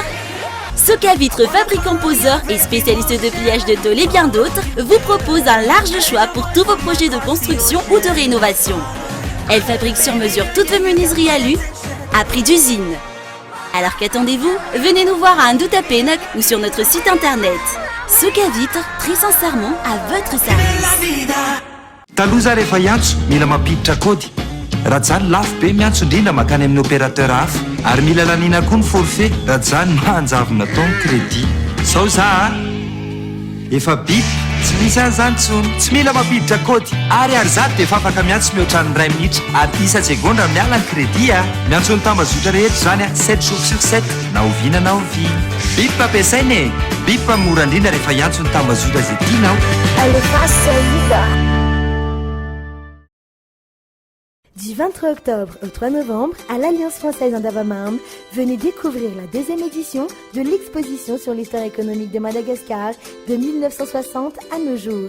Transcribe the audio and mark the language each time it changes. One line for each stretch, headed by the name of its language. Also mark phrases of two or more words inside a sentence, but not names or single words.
French: Soca Vitres, fabricant poseur et spécialiste de pliage de tôles et bien d'autres, vous propose un large choix pour tous vos projets de construction ou de rénovation. Elle fabrique sur mesure toutes vos menuiseries alu à prix d'usine. Alors qu'attendez-vous? Venez nous voir à Ndouta-Pénac ou sur notre site internet. Soca Vitres, très sincèrement à votre service.
Malagasy: Taloza rehefa hiantso mila mampiditra kody raha zany lafo be miantso indrindra makany amin'ny opérateur hafa ary mila lanina koa ny forfait raha zany manjavona taony crédit sao za efa bip tsy misy an'izany tsony tsy mila mampiditra kody ary zato dia efa afaka miantso mihoatra ny 2 minitra ary isa segondra miala ny crédit miantso ny tambazotra rehetra zany
French: 7 jours sur 7
Malagasy: na oviana na ovina bip ampiasaina e bip mora indrindra rehefa hiantso ny tambazotra zay tianao
French: Du 23 octobre au 3 novembre, à l'Alliance française Andava-Marne, venez découvrir la 2e édition de l'exposition sur l'histoire économique de Madagascar de 1960 à nos jours.